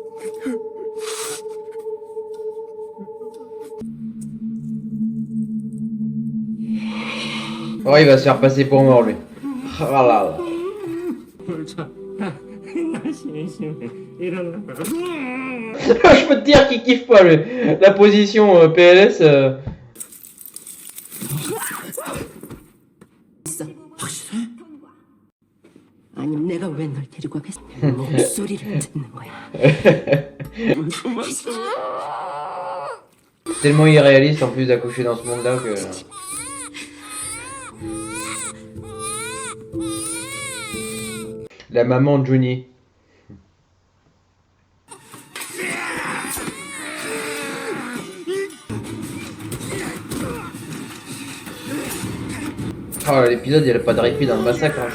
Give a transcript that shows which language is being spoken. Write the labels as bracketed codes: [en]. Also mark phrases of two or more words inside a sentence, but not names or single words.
[fr] Oh, il va se faire passer pour mort, lui. Oh là là. Je peux te dire qu'il kiffe pas, lui. La position PLS. [ko] 아니면 내가 왜 널 데리고 가겠어? 목소리를 듣는 거야. [fr] Tellement irréaliste en plus d'accoucher dans ce monde-là que. La maman de Johnny. Oh, l'épisode, il n'y a pas de répit dans le massacre, hein.